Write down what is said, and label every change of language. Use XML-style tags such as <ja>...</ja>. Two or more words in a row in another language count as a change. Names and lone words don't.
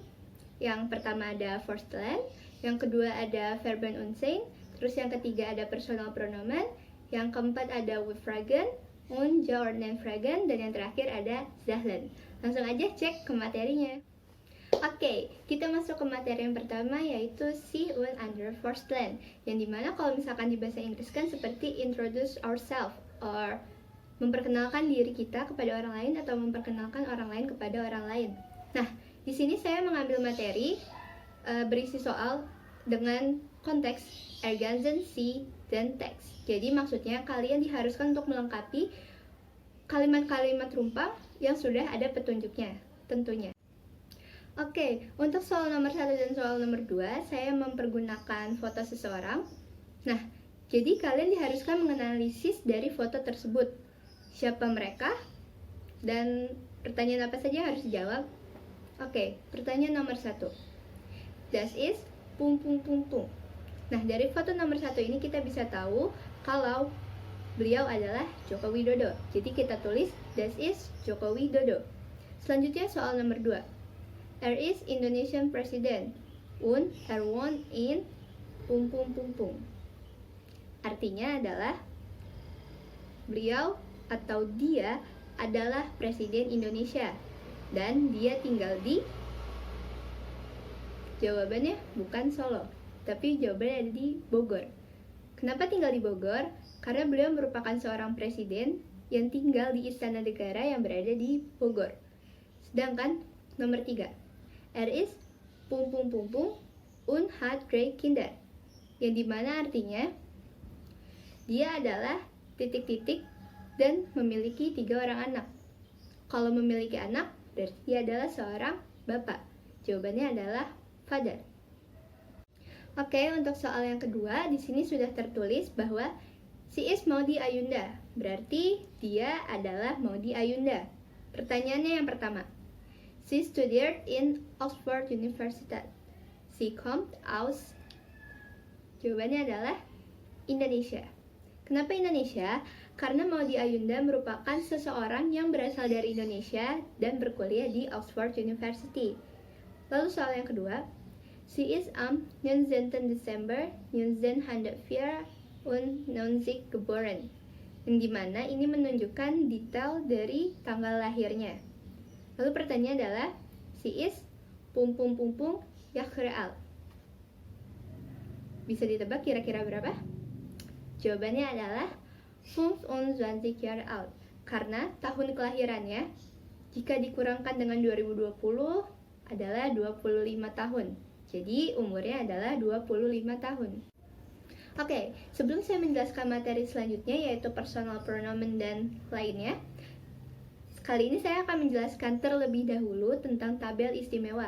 <id>Yang pertama ada Vorstellen, yang kedua ada</id> <de>Verben und Sein,</de> <id>terus yang ketiga ada</id> <de>Personal Pronomen,</de> <id>yang keempat ada</id> <de>Fragen, und Fragen,</de> <id>dan yang terakhir ada Zahlen. Langsung aja cek ke materinya. Oke, kita masuk ke materi yang pertama yaitu</id> <de>Sie und andere Vorstellen,</de> <id>yang dimana kalau misalkan di bahasa Inggris kan seperti</id> <en>introduce ourselves or</en> <id>memperkenalkan diri kita kepada orang lain atau memperkenalkan orang lain kepada orang lain. Nah, di sini saya mengambil materi berisi soal dengan konteks</id> <de>ergänzen Sie</de> <id>dan teks. Jadi maksudnya kalian diharuskan untuk melengkapi kalimat-kalimat rumpang yang sudah ada petunjuknya tentunya. Oke, untuk soal nomor 1 dan soal nomor 2 saya mempergunakan foto seseorang. Nah, jadi kalian diharuskan menganalisis dari foto tersebut. Siapa mereka? Dan pertanyaan apa saja harus dijawab. Oke, pertanyaan nomor 1.</id> <de>Das ist ...</de> <id>Nah, dari foto nomor 1 ini kita bisa tahu kalau beliau adalah Joko Widodo. Jadi kita tulis</id> <de>Das ist Joko Widodo.</de> <id>Selanjutnya soal nomor 2.</id> <de>Er ist</de> <en>Indonesian President</en> <de>und er wohnt in ...</de> <id>Artinya adalah beliau atau dia adalah Presiden Indonesia dan dia tinggal di... Jawabannya bukan Solo, tapi jawabannya ada di Bogor. Kenapa tinggal di Bogor? Karena beliau merupakan seorang presiden yang tinggal di Istana Negara yang berada di Bogor. Sedangkan nomor 3.</id> <de>Er ist ... und hat 3 Kinder.</de> <id>Yang dimana artinya dia adalah ... dan memiliki 3 orang anak. Kalau memiliki anak, berarti dia adalah seorang bapak. Jawabannya adalah father. Oke, untuk soal yang kedua, di sini sudah tertulis bahwa</id> <de>sie ist Maudy Ayunda,</de> <id>berarti dia adalah Maudy Ayunda. Pertanyaannya yang pertama.</id> <de>Sie studiert in Oxford University. Sie kommt aus...</de> <id>Jawabannya adalah Indonesia. Kenapa Indonesia? Karena Maudy Ayunda merupakan seseorang yang berasal dari Indonesia dan berkuliah di Oxford University. Lalu soal yang kedua.</id> <de>Sie ist am 19. Desember 1904 geboren.</de> <id>Yang dimana ini menunjukkan detail dari tanggal lahirnya. Lalu pertanyaannya adalah</id> <de>Sie ist ... Jahre alt.</de> <id>Bisa ditebak kira-kira berapa? Jawabannya adalah 25</id> <de>Jahre alt.</de> <id>Karena tahun kelahirannya jika dikurangkan dengan 2020 adalah 25 tahun. Jadi umurnya adalah 25 tahun. Oke, sebelum saya menjelaskan materi selanjutnya yaitu</id> <de>personal pronomen</de> <id>dan lainnya, kali ini saya akan menjelaskan terlebih dahulu tentang tabel istimewa.</id>